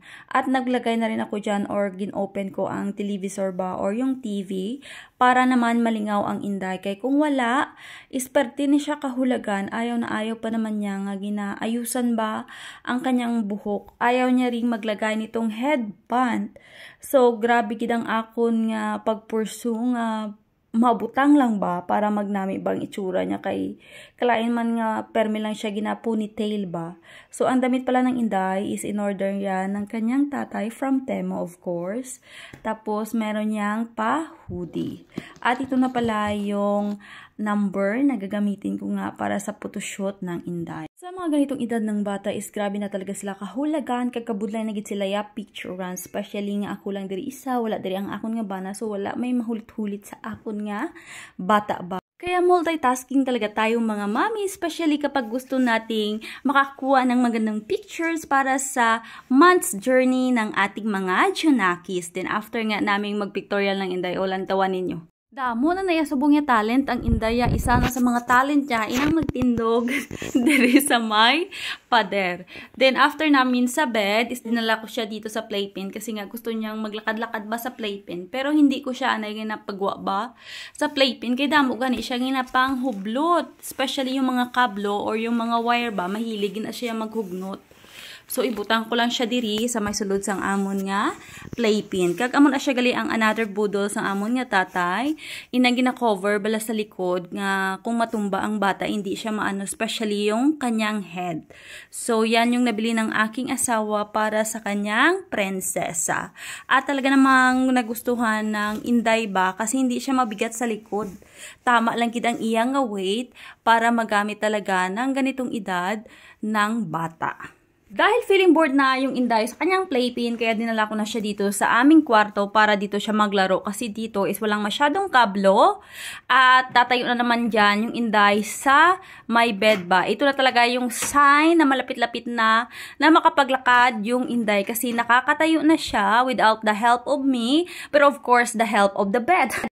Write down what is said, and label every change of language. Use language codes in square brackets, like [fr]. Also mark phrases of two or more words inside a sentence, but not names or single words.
[tl] At naglagay na rin ako dyan or gin-open ko ang televisor ba or yung TV para naman malingaw ang Inday. Kaya kung wala, isperte ni siya kahulagan, ayaw na ayaw pa naman niya nga ginaayusan ba ang kanyang buhok. Ayaw niya ring maglagay nitong headband. So, [hil] grabe gidang akon nga pagpursue nga mabutang lang ba para magnami bang itsura niya kay kalain man nga permi lang siya gina-ponytail ba. [tl] So, ang damit pala ng Inday is in order yan ng kanyang tatay from Temo [en] of course. [tl] Tapos, meron niyang pa-hoodie. At ito na pala yung number na gagamitin ko nga para sa photoshoot ng Inday. [hil] Sa mga ganitong edad ng bata is grabe na talaga sila kahulagan, kagkabudlay na gid sila ya picture run, especially nga ako lang diri isa, wala diri ang akon nga bana, so wala may mahulit-hulit sa akon nga bata ba. [tl] Kaya multitasking talaga tayong mga mami, especially kapag gusto nating makakuha ng magandang pictures para sa [en] month's journey [tl] ng ating mga Junakis. [en] Then after [hil] nga naming mag-pictorial ng Inday, o lantawan ninyo. Damo na nayasubong niya talent ang Indaya. [tl] Isa na sa mga talent niya, inang magtindog diri sa may pader. [en] Then after [tl] namin sa bed, is dinala ko siya dito sa playpen kasi nga gusto niyang maglakad-lakad ba sa playpen. Pero hindi ko siya anay ginapagwa ba sa playpen. [hil] Kaya damo gani siya ginapang hublot. Especially yung mga kablo or yung mga wire ba, mahilig na siya maghugnot. So, ibutang ko lang siya diri sa may sulod sang amon nga playpen. Kag amon na siya gali ang another budol sang amon nga tatay, inang gina-cover bala sa likod nga kung matumba ang bata, hindi siya maano, especially yung kanyang head. [tl] So, yan yung nabili ng aking asawa para sa kanyang prinsesa. At talaga namang nagustuhan ng Inday ba kasi hindi siya mabigat sa likod. Tama lang gid ang iyang nga weight para magamit talaga ng ganitong edad ng bata. Dahil [en] feeling bored [tl] na yung Inday sa kanyang playpen, kaya dinala ko na siya dito sa aming kwarto para dito siya maglaro. Kasi dito is walang masyadong kablo. At tatayo na naman dyan yung Inday sa [en] my bed [tl] ba. Ito na talaga yung sign na malapit-lapit na makapaglakad yung Inday. Kasi nakakatayo na siya [en] without the help of me. Pero of course, the help of the bed.